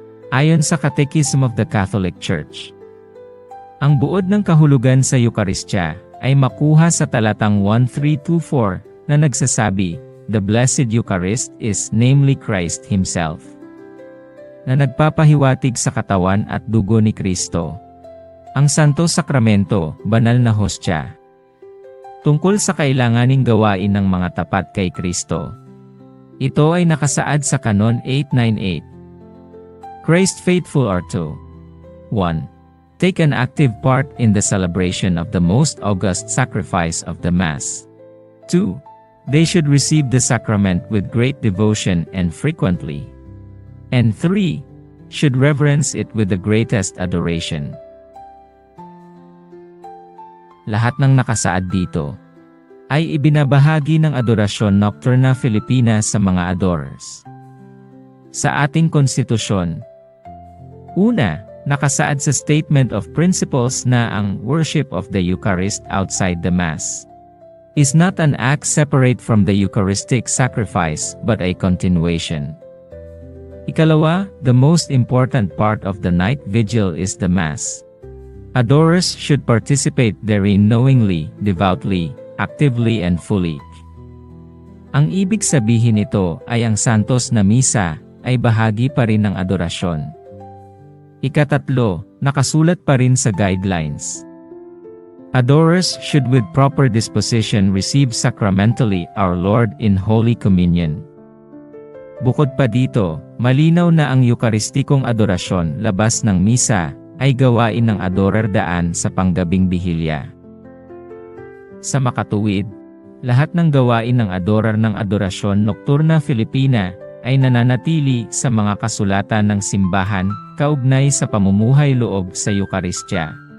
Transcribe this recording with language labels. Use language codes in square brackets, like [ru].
[tl] Ayon sa Catechism of the Catholic Church, ang buod ng kahulugan sa Eucharistia ay makuha sa talatang 1324 na nagsasabi, [en] the Blessed Eucharist is namely Christ Himself, [tl] na nagpapahiwatig sa katawan at dugo ni Kristo. Ang Santo Sakramento, banal na hostya, tungkol sa kailanganing gawain ng mga tapat kay Kristo. Ito ay nakasaad sa Canon 898. [en] Christ faithful are to 1. Take an active part in the celebration of the most august sacrifice of the Mass. 2. They should receive the sacrament with great devotion and frequently. And 3. Should reverence it with the greatest adoration. [tl] Lahat ng nakasaad dito ay ibinabahagi ng Adorasyon Nocturna Filipina sa mga adorers. Sa ating konstitusyon, una, Nakasaad sa [en] Statement of Principles [tl] na ang [en] worship of the Eucharist outside the Mass is not an act separate from the Eucharistic sacrifice but a continuation. [tl] Ikalawa, [en] the most important part of the night vigil is the Mass. Adorers should participate therein knowingly, devoutly, actively and fully. [tl] Ang ibig sabihin nito ay ang Santos na Misa ay bahagi pa rin ng adorasyon. Ikatatlo, nakasulat pa rin sa guidelines. [en] Adorers should with proper disposition receive sacramentally our Lord in Holy Communion. [tl] Bukod pa dito, malinaw na ang Eucharistikong adorasyon labas ng misa ay gawain ng adorer daan sa panggabing bihilya. Sa makatuwid, lahat ng gawain ng adorer ng Adorasyon Nocturna Filipina ay nananatili sa mga kasulatan ng simbahan, kaugnay sa pamumuhay loob sa Eukaristya.